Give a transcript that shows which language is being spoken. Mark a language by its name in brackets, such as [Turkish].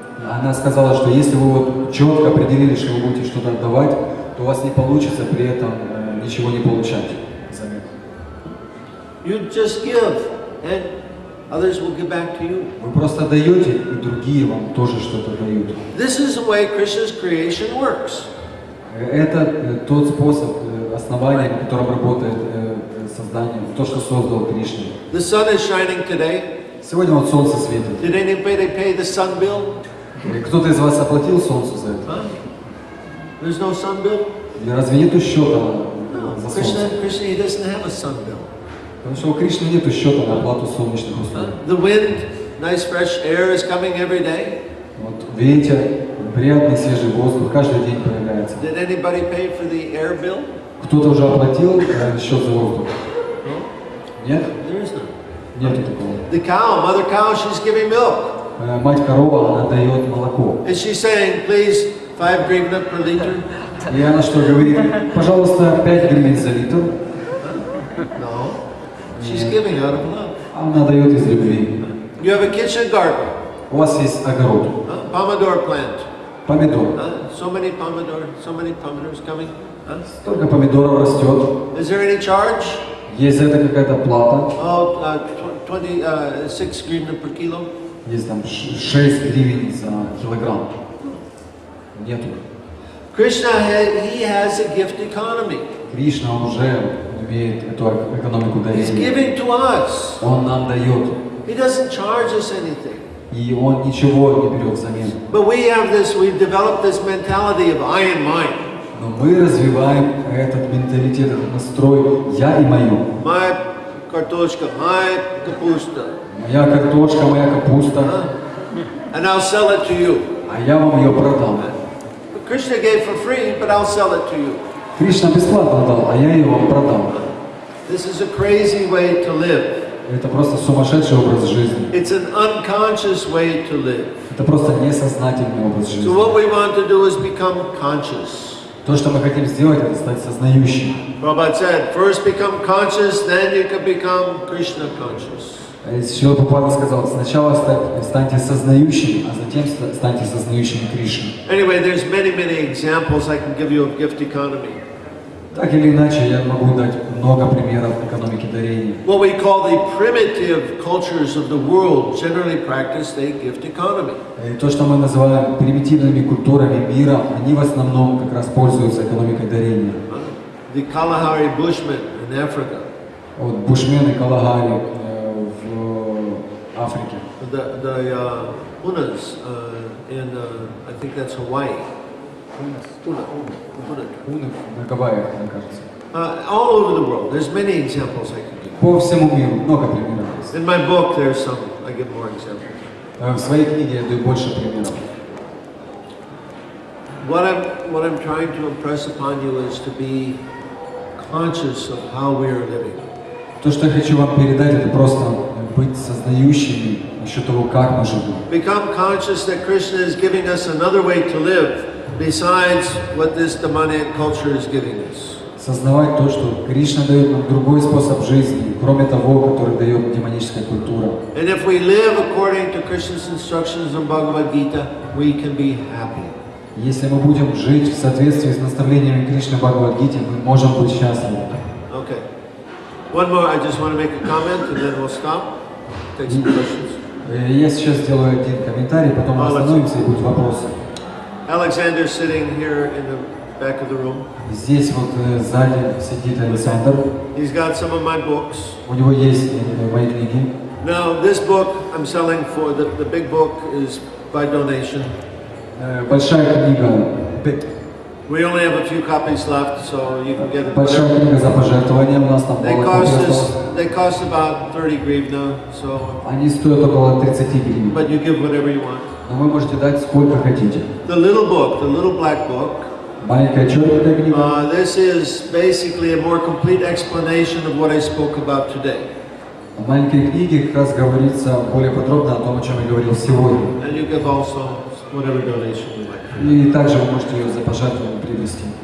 [Russian] Она сказала, что если вы вот четко определили, что вы будете что-то отдавать, то у вас не получится при этом ничего не получать. [English] You just give, and others will give back to you. [Russian] Вы просто даете, и другие вам тоже что-то дают. [English] This is the way Krishna's creation works. [Russian] Это тот способ, основание, на котором работает создание, то, что создал Кришна. [English] The sun is shining today. [Russian] Сегодня вот солнце светит. [English] Did anybody pay the sun bill? [Russian] Кто-то из вас оплатил солнцу за это? [English] There's no sun bill? [Russian] Или разве нету счета за солнце? [English] Krishna, he doesn't have a sun bill. [Russian] Потому что у Кришны нету счета на оплату солнечных услуг. [English] The wind, nice fresh air is coming every day. [Russian] Вот ветер, приятный свежий воздух каждый день появляется. [English] Did anybody pay for the air bill? [Russian] Кто-то уже оплатил счет за воздух? Нет? [English] There is none. [Russian] Нету такого. [English] The cow, mother cow, she's giving milk. [Russian] Мать корова, она дает молоко. [English] Is she saying, please, 5 grivna per liter? [Russian] И она что говорит? Пожалуйста, 5 гривен за литр. [English] No. She's giving out of love. [Russian] Она дает из любви. [English] You have a kitchen garden. [Russian] У вас есть огород. [English] Pomodoro plant. [Russian] Помидор. [English] So many pomidors coming. [Russian] Столько помидоров растет. [English] Is there any charge? [Russian] Есть за это какая-то плата. [English] Oh, 26 grivna per kilo. [Russian] Есть там 6 гривен за килограмм. Нету. [English] Krishna, he has a gift economy. [Russian] Кришна уже имеет эту экономику [English] He's [Russian] дарения. [English] giving to us. [Russian] Он нам дает. [English] He doesn't charge us anything. [Russian] И он ничего не берет взамен. [English] But we've developed this mentality of I and mine. [Russian] Но мы развиваем этот менталитет, этот настрой «я» и «моё». [English] My kartoshka, my kapusta. [Russian] Моя картошка, моя капуста, [English] And I'll sell it to you. [Russian] а я вам ее продам. [English] Krishna gave for free, but I'll sell it to you. [Russian] Кришна бесплатно дал, а я ее вам продам. [English] This is a crazy way to live. [Russian] Это просто сумасшедший образ жизни. [English] It's an unconscious way to live. [Russian] Это просто несознательный образ жизни. [English] So what we want to do is become conscious. [Russian] То, что мы хотим сделать, это стать сознающим. [English] Prabhupada said, first become conscious, then you can become Krishna conscious. [Russian] Шрила Прабхупада сказал, сначала станьте сознающими, а затем станьте сознающими Кришны. [English] Anyway, there's many examples I can give you of gift economy. [Russian] Так или иначе, я могу дать много примеров экономики дарения. [English] What we call the primitive cultures of the world generally practice the gift economy. [Russian] И то, что мы называем примитивными культурами мира, они в основном как раз пользуются экономикой дарения. [English] The Kalahari Bushmen in Africa. [Russian] Вот бушмены Калагари в Африке. [English] The Hunas in, I think that's Hawaii. Huna. [Russian] Хуны на Гавайях, мне кажется. [English] All over the world. There's many examples I can give. [Russian] По всему миру много примеров есть. [English] In my book, there's some. I give more examples. [Russian] В своей книге я даю больше примеров. [English] What I'm trying to impress upon you is to be conscious of how we are living. [Russian] То, что я хочу вам передать, это просто быть сознающими насчет того, как мы живем. [English] Become conscious that Krishna is giving us another way to live besides what this demonic culture is giving us. [Russian] Сознавать то, что Кришна дает нам другой способ жизни, кроме того, который дает демоническая культура. [English] And if we live according to Krishna's instructions in Bhagavad-Gita, we can be happy. [Russian] Если мы будем жить в соответствии с наставлениями Кришны Бхагавад-Гиты, мы можем быть счастливы. [English] Okay. One more, I just want to make a comment and then we'll stop. Take some questions. [Russian] Я сейчас сделаю один комментарий, потом мы остановимся и будут вопросы. [English] Alexander's sitting here in the back of the room. [Russian] Здесь вот сзади сидит Александр. [English] He's got some of my books. [Russian] У него есть мои книги. [English] Now this book I'm selling for, the big book is by donation. [Russian] Большая книга. [English] We only have a few copies left, so you can get it. [Russian] Большая книга за пожертвование у нас там. [English] They cost about 30 grivna, so. [Russian] Они стоят около 30 гривен. [English] But you give whatever you want. [Russian] Но вы можете дать сколько хотите. [English] The little book, the little black book. [Russian] Маленькая черная книга. [English] This is basically a more complete explanation of what I spoke about today. [Russian] В маленькой книге как раз говорится более подробно о том, о чем я говорил сегодня. [English] And you give also whatever donation you like. [Russian] И также вы можете ее за пожертвование привести.